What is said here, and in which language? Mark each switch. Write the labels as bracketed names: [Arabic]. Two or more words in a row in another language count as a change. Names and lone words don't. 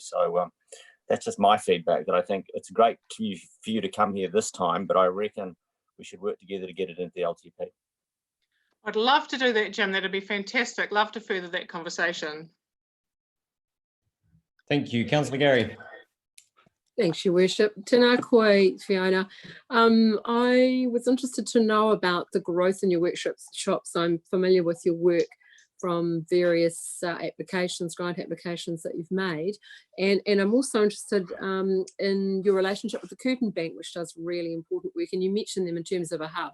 [English] So that's just my feedback, that I think it's great for you to come here this time, but I reckon we should work together to get it into the LTP. I'd love to do that, Jim. That'd be fantastic. Love to further that conversation. Thank you. Councillor Gary. Thanks, Your Worship. [Māori] Tēnā koe, Fiona. [English] I was interested to know about the growth in your workshops. I'm familiar with your work from various applications, grant applications that you've made. And I'm also interested in your relationship with the Curtin Bank, which does really important work. And you mentioned them in terms of a hub.